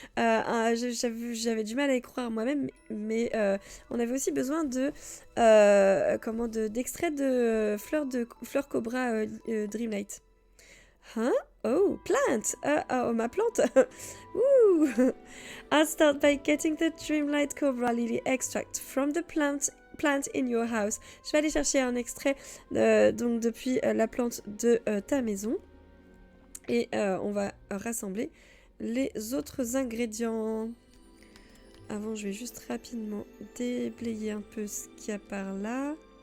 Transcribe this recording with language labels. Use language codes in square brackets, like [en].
[fr] J'avais du mal à y croire moi-même, mais on avait aussi besoin d'extrait de fleurs Cobra Dreamlight. Huh? Oh, plant! Oh, ma plante! Woo! [en] I'll start by getting the Dreamlight Cobra Lily extract from the plant in your house. [fr] Je vais aller chercher un extrait donc depuis la plante de ta maison. Et on va rassembler les autres ingrédients. Avant, je vais juste rapidement déblayer un peu ce qu'il y a par là.